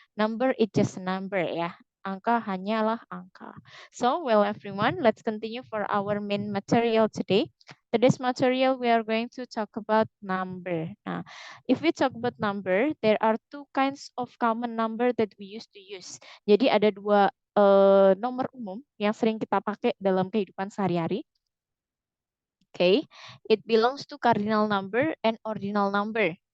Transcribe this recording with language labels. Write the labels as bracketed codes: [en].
[en] Number is just a number ya. [id] Angka hanyalah angka. [en] So, well everyone, let's continue for our main material today. Today's material, we are going to talk about number. Nah, if we talk about number, there are two kinds of common number that we used to use. [id] Jadi ada dua nomor umum yang sering kita pakai dalam kehidupan sehari-hari. [en] Okay, it belongs to cardinal number and ordinal number.